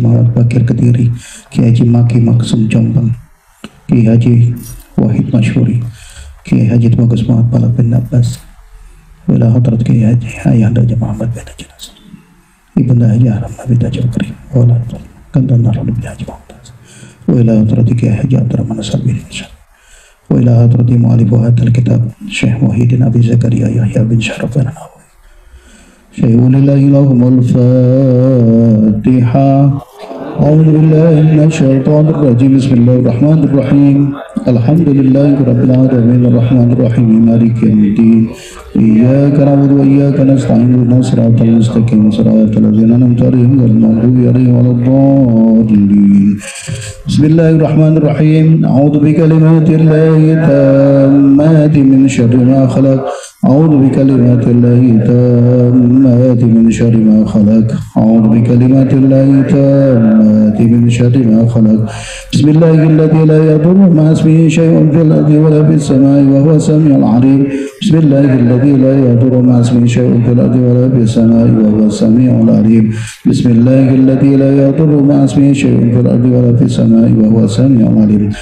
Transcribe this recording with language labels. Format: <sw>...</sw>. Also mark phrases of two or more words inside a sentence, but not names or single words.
<id>Muhammad Bakir Kediri, Kiai Haji Maki Maksum Jombang, Kiai Haji Wahid Masyhuri, Kiai Haji Tubagus Muhammad Balak bin Abbas,</id> <ar>wa ila hadrat</ar> <id>Kiai Haji Ayahanda Haji Muhammad bin Haji Ibunda Haji Haram Nabi Haji Bakri</id> <ar>و إلى</ar> <id>Kandan Narul bin Haji Muhammad</id> <ar>و إلى حضرة</ar> <id>Kiai Haji Abdurrahman As-Sabiri</id> <ar>و إلى حضرة مؤلف هذا الكتاب</ar> <id>Syekh Muhyiddin Abi Zakaria Yahya bin Syaraf an-Nawawi.</id> <ar>شيء لله لهم الفاتحة. أعوذ بالله من الشيطان الرجيم. بسم الله الرحمن الرحيم. الحمد لله رب العالمين الرحمن الرحيم مالك يوم الدين. إياك نعبد وإياك نستعين اهدنا الصراط المستقيم صراط الذين أنعمت عليهم غير المغضوب عليهم ولا الضالين. بسم الله الرحمن الرحيم. أعوذ بكلمات الله التامات من شر ما خلق. أعوذ بكلمات الله التامات من شر ما خلق. أعوذ بكلمات الله التامات من شر ما خلق. بسم الله الذي لا يضر مع اسمه شيء في الأرض ولا في السماء وهو السميع العليم. بسم الله الذي لا يضر مع اسمه شيء في الأرض ولا في السماء وهو السميع العليم. بسم الله الذي لا يضر مع اسمه شيء في الأرض ولا في السماء وهو السميع العليم.</ar>